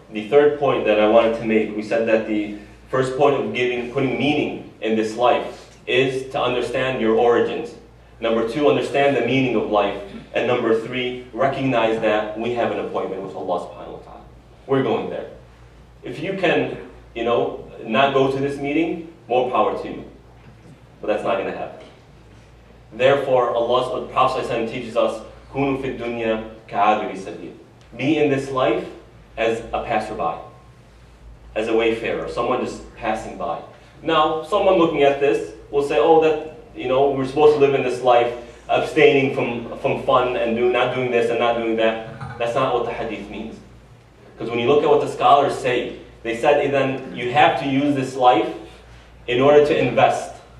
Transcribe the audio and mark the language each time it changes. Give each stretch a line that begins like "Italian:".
English: The third point that I wanted to make, we said that the first point of putting meaning in this life is to understand your origins. Number two, understand the meaning of life. And number three, recognize that we have an appointment with Allah subhanahu wa ta'ala. We're going there. If you can, not go to this meeting, more power to you. But that's not going to happen. Therefore, the Prophet ﷺ teaches us,
Arabic: كُونُوا فِي الدُّنْيَا كَعَابِرِ سَبِيلٍ.
English: Be in this life as a passerby, as a wayfarer, someone just passing by. Now, someone looking at this will say, we're supposed to live in this life, abstaining from fun and not doing this and not doing that. That's not what the hadith means. Because when you look at what the scholars say, they said then you have to use this life in order to invest.